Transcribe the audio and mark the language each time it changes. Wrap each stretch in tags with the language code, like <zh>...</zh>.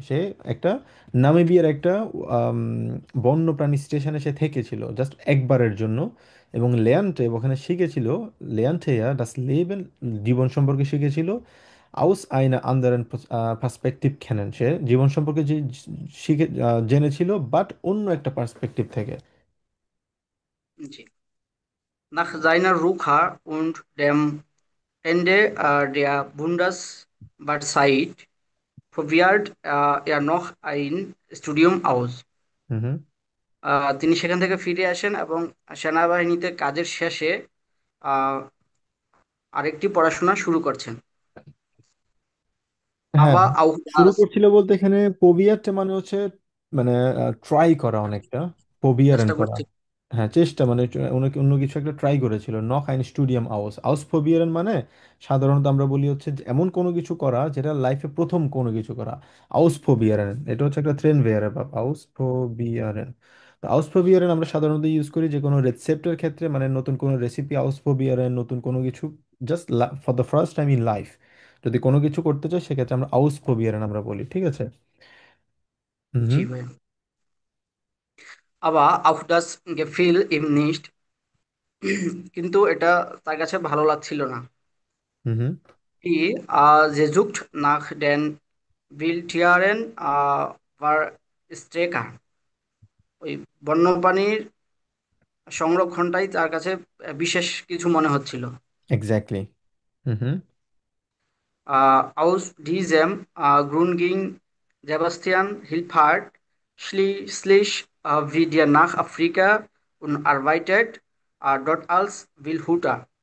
<bn>সে একটা নামিবিয়ার একটা আম, বন্যপ্রাণী স্টেশনে সে থেকেছিল জাস্ট একবারের জন্য। এবং লেয়ান্টে ওখানে শিখেছিল,</bn> <de>লেয়ান্টেয়া ডাস লেবেন,</de> <bn>জীবন সম্পর্কে শিখেছিল।</bn> <de>আউস আইনা আন্দারেন পার্সপেক্টিভ কেনেন,</de> <bn>সে জীবন সম্পর্কে যে শিখে জেনেছিল, বাট অন্য একটা পার্সপেক্টিভ থেকে। জি।</bn> <de>Nach seiner Rückkehr und dem Ende der Bundeswehrzeit probiert er noch ein Studium aus.</de> <bn>হুম হুম। তিনি সেখান থেকে ফিরে আসেন এবং সেনাবাহিনীতে কাজের শেষে আহ, আরেকটি পড়াশোনা শুরু করছেন। হ্যাঁ, আবার শুরু করছিল বলতে এখানে পোবিয়ারটা মানে হচ্ছে, মানে ট্রাই করা অনেকটা, পোবিয়ারেন চেষ্টা করা। করছি। হ্যাঁ, চেষ্টা মানে অনেক অন্য কিছু একটা ট্রাই করেছিল।</bn> <de>নক আইন স্টুডিয়াম আউস আউস ফোবিয়ারেন</de> <bn>মানে সাধারণত আমরা বলি হচ্ছে যে এমন কোনো কিছু করা যেটা লাইফে প্রথম কোনো কিছু করা। আউস ফোবিয়ারেন এটা হচ্ছে একটা ট্রেন ভেয়ারে বা আউস ফোবিয়ারেন। তো আউস ফোবিয়ারেন আমরা সাধারণত ইউজ করি যে কোনো রেসিপির ক্ষেত্রে, মানে নতুন কোনো রেসিপি আউস ফোবিয়ারেন, নতুন কোনো কিছু</bn> <en>just for the first time in life</en> <bn>যদি কোনো কিছু করতে চাই সেক্ষেত্রে আমরা আউসফোবিয়ারেন আমরা বলি, ঠিক আছে? হুম জি হুম ভাই। আবার</bn> <de>auf das gefiel ihm nicht,</de> <bn>কিন্তু এটা তার কাছে ভালো লাগছিল না। হুম হুম।</bn> <de>Die Sehnsucht nach den Wildtieren war stärker.</de> <bn>ওই বন্যপ্রাণীর সংরক্ষণটাই তার কাছে বিশেষ কিছু মনে হচ্ছিল। এক্স্যাক্টলি। হুম হুম।</bn> <de>Aus diesem Grund ging Sebastian Hilfert schließlich wieder nach Afrika und arbeitet dort als Wildhüter.</de>